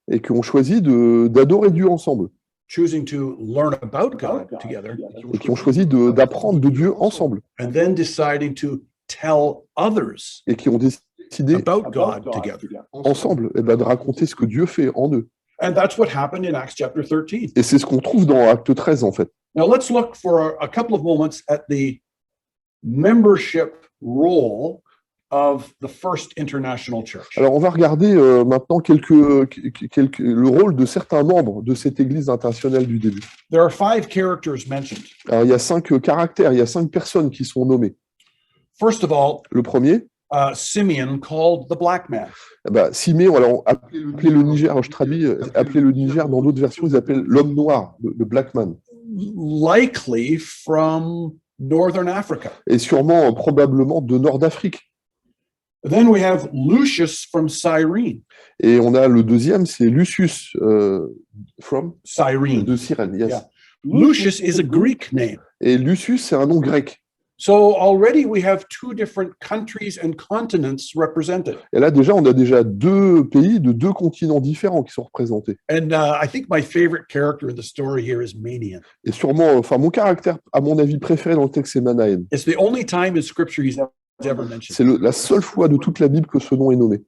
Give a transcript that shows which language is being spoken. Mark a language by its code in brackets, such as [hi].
[fr] et qui ont choisi d'adorer Dieu ensemble, [en] choosing to learn about God together, [fr] et qui ont choisi d'apprendre de Dieu ensemble, [en] and then deciding to tell others [fr] et qui ont décidé [en] about God together. [fr] ensemble de raconter ce que Dieu fait en eux. [en] And that's what happened in Acts chapter 13. [fr] Et c'est ce qu'on trouve dans Acte 13, en fait. [en] Now let's look for a couple of moments at the membership role of the first international church. [fr] Alors, on va regarder maintenant le rôle de certains membres de cette église internationale du début. [en] There are 5 characters mentioned. [fr] Alors, il y a 5 caractères, il y a 5 personnes qui sont nommées. [en] First of all, [fr] Le premier, [en] Simeon, called the black man. [fr] Siméon, alors appelé le Niger, alors je traduis, appelé le Niger, dans d'autres versions, ils appellent l'homme noir, le [en] black man. Likely from northern Africa. [fr] Et sûrement, probablement, de Nord d'Afrique. [en] Then we have Lucius from Cyrene. [fr] Et on a le deuxième, c'est Lucius, [en] Cyrene. [fr] de Cyrène, yes. [en] Yeah. Lucius is a Greek name. [fr] Et Lucius, c'est un nom grec. [en] So already we have 2 different countries and continents represented. [fr] Et là, déjà, on a déjà 2 pays de 2 continents différents qui sont représentés. [en] And I think my favorite character in the story here is Manaen. [fr] Et sûrement, mon caractère, à mon avis, préféré dans le texte, c'est Manaen. [en] It's the only time in Scripture he's ever mentioned. [fr] C'est la seule fois de toute la Bible que ce nom est nommé.